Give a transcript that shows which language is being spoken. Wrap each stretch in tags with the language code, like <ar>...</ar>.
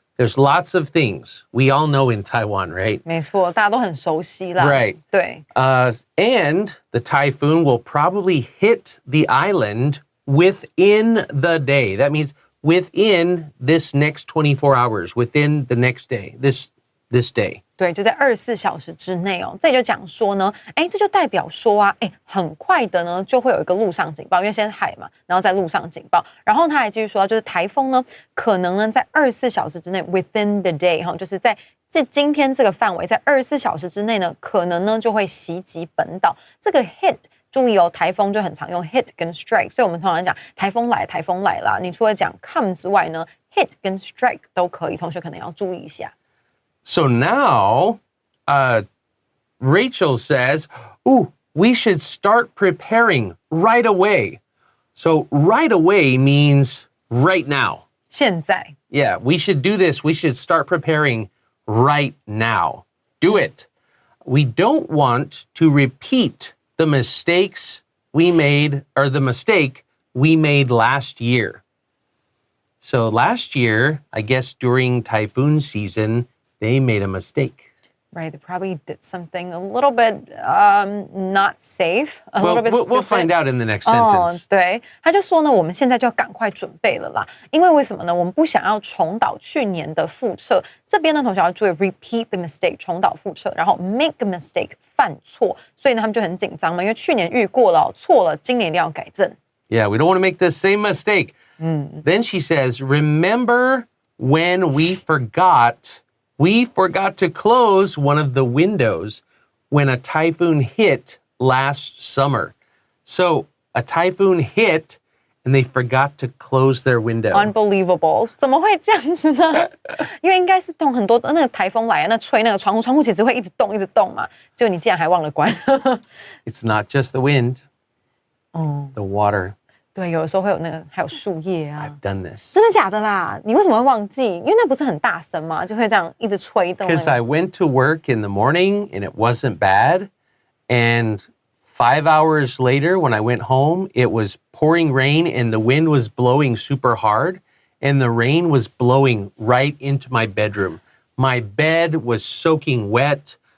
<en>There's lots of things we all know in Taiwan, right?</en> <zh>没错，大家都很熟悉啦。</zh> <en>Right.</en> <zh>对，</zh> <en>And the typhoon will probably hit the island within the day. That means within this next 24 hours, within the next day, this day.</en> <zh>对，就在24小时之内哦。这里就讲说呢，哎，这就代表说啊，哎，很快的呢就会有一个陆上警报，因为现在海嘛，然后在陆上警报。然后他还继续说，就是台风呢，可能呢在24小时之内 ，</zh> <en>within the day</en> <zh>哈，就是在今天这个范围，在24小时之内呢，可能呢就会袭击本岛。这个 hit。注意哦，台风就很常用 hit 跟 strike， 所以我们通常讲台风来啦。你除了讲 come 之外呢 ，hit 跟 strike 都可以，同学可能要注意一下。</zh> <en>So now, Rachel says, ooh, we should start preparing right away. So right away means right now.</en> <zh>现在</zh> <en>Yeah, we should do this. We should start preparing right now. Do it. We don't want to repeat the mistakes we made, or the mistake we made last year. So last year, I guess during typhoon season, they made a mistake. Right, they probably did something a little bit not safe, a little bit stupid. We'll find out in the next 哦 sentence.</en> <zh>对，他就说呢，我们现在就要赶快准备了啦，因为为什么呢？我们不想要重蹈去年的覆辙。这边呢，同学要注意</zh> <en>repeat the mistake，</en> <zh>重蹈覆辙，然后</zh> <en>make a mistake，</en> <zh>犯错。所以呢，他们就很紧张嘛，因为去年遇过了，错了，今年一定要改正。</zh> <en>Yeah, we don't want to make the same mistake. Then she says, remember when we forgot to close one of the windows when a typhoon hit last summer. So a typhoon hit and they forgot to close their window.</en> <zh>Unbelievable， 怎么会这样子呢？因为应该是动很多那个台风来啊，那吹那个窗户其实会一直动嘛，结果你竟然还忘了关。</zh> <en>It's not just the wind, the water.</en> <zh>对，有的时候会有那个还有树叶啊。</zh> <en>I've done this.</en> <zh>真的假的啦？你为什么会忘记？因为那不是很大声嘛，就会这样一直吹动、那</zh> <en>Because</en> <zh>个。</zh> <en>I went to work in the morning and it wasn't bad. And 5 hours later, when I went home, it was pouring rain and the wind was blowing super hard. And the rain was blowing right into my bedroom. My bed was soaking wet.</en>